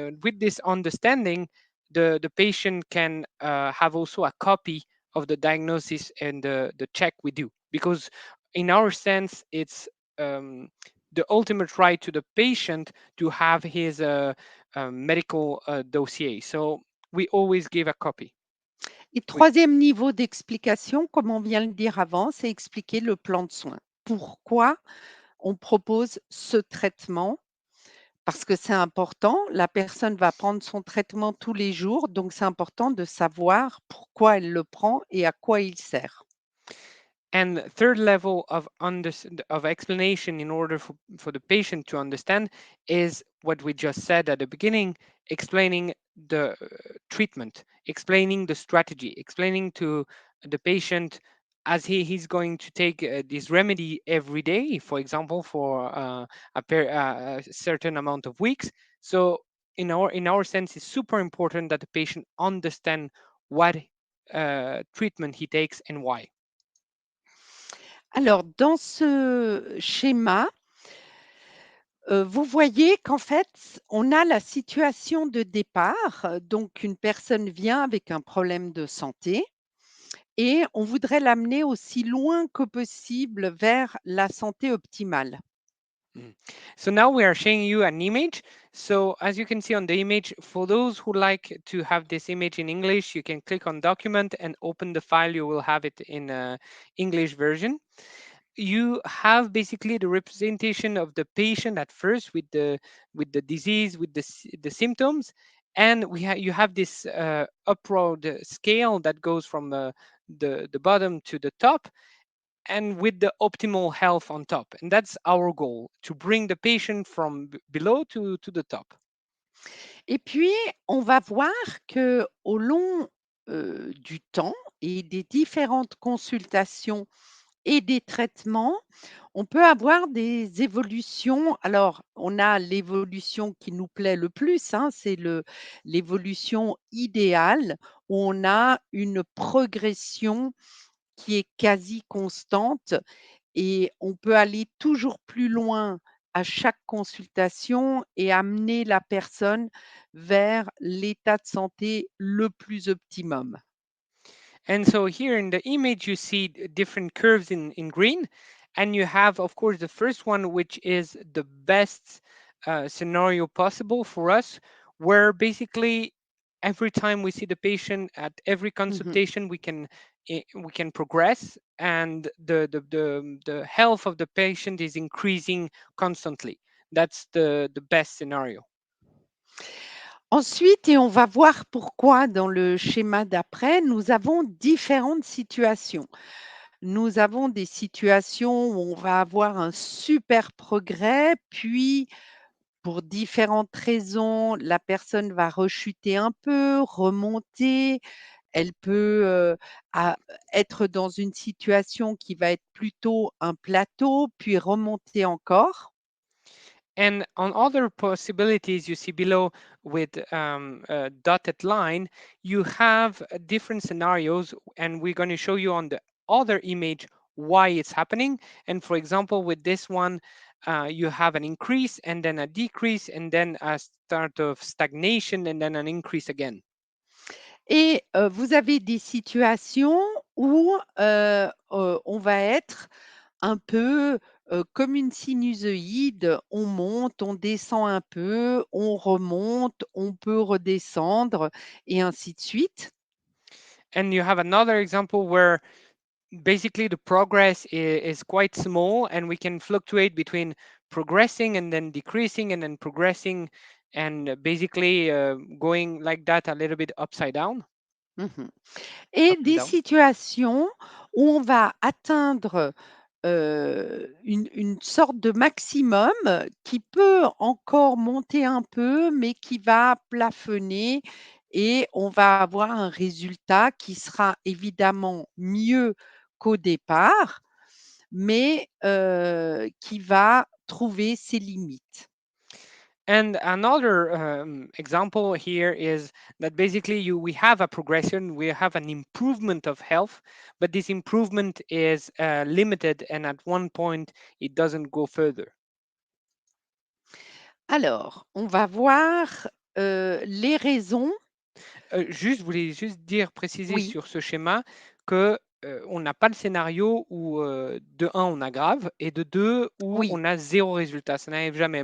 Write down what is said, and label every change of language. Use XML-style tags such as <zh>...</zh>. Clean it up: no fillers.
<en>with this understanding, the patient can have also a copy of the diagnosis and the check we do. Because in our sense, it's the ultimate right to the patient to have his medical dossier. So we always give a copy.</en> <fr>Et</fr> <en>We,</en> <fr>troisième niveau d'explication, comme on vient de le dire avant, c'est expliquer le plan de soins. Pourquoi on propose ce traitement? Parce que c'est important, la personne va prendre son traitement tous les jours, donc c'est important de savoir pourquoi elle le prend et à quoi il sert.</fr> <en>And third level of explanation in order for the patient to understand is what we just said at the beginning, explaining the treatment, explaining the strategy, explaining to the patient as he's going to take this remedy every day, for example, for a certain amount of weeks. So in our sense, it's super important that the patient understand what treatment he takes and why.</en> <fr>Alors dans ce schéma, vous voyez qu'en fait, on a la situation de départ, donc une personne vient avec un problème de santé et on voudrait l'amener aussi loin que possible vers la santé optimale. Mm.</fr> <en>So now we are showing you an image. So as you can see on the image, for those who like to have this image in English, you can click on document and open the file. You will have it in English version. You have basically the representation of the patient at first with the disease, with the symptoms, and you have this upward scale that goes from the bottom to the top, and with the optimal health on top. And that's our goal, to bring the patient from below to the top.</en> <fr>Et puis, on va voir que au long, du temps et des différentes consultations et des traitements, on peut avoir des évolutions. Alors, on a l'évolution qui nous plaît le plus, hein, c'est l'évolution idéale où on a une progression qui est quasi constante et on peut aller toujours plus loin à chaque consultation et amener la personne vers l'état de santé le plus optimum.</fr> <en>And so here in the image, you see different curves in green. And you have, of course, the first one, which is the best scenario possible for us, where basically every time we see the patient at every Mmh. consultation, we can progress, and the health of the patient is increasing constantly. That's the best scenario.</en> <fr>Ensuite, et on va voir pourquoi dans le schéma d'après, nous avons différentes situations. Nous avons des situations où on va avoir un super progrès, puis pour différentes raisons, la personne va rechuter un peu, remonter. Elle peut, a être dans une situation qui va être plutôt un plateau, puis remonter encore.</fr> <en>And on other possibilities you see below with a dotted line, you have different scenarios, and we're going to show you on the other image why it's happening. And for example, with this one, you have an increase and then a decrease and then a start of stagnation and then an increase again.</en> <fr>Et vous avez des situations où, on va être un peu, comme une sinusoïde, on monte, on descend un peu, on remonte, on peut redescendre et ainsi de suite.</fr> <en>And you have another example where basically the progress is quite small, and we can fluctuate between progressing and then decreasing and then progressing, and basically going like that a little bit upside down,</en> <fr>Mmh. Et</fr> <en>up and</en> <fr>des</fr> <en>down.</en> <fr>situations où on va atteindre, une sorte de maximum qui peut encore monter un peu, mais qui va plafonner et on va avoir un résultat qui sera évidemment mieux qu'au départ, mais qui va trouver ses limites.</fr> <en>And another example here is that basically we have a progression, we have an improvement of health, but this improvement is limited, and at one point it doesn't go further.</en> <fr>Alors, on va voir, les raisons. Juste, je voulais juste préciser Oui. sur ce schéma que on n'a pas le scénario où, de un, on aggrave et de deux, où Oui. on a zéro résultat. Ça n'arrive jamais.</fr>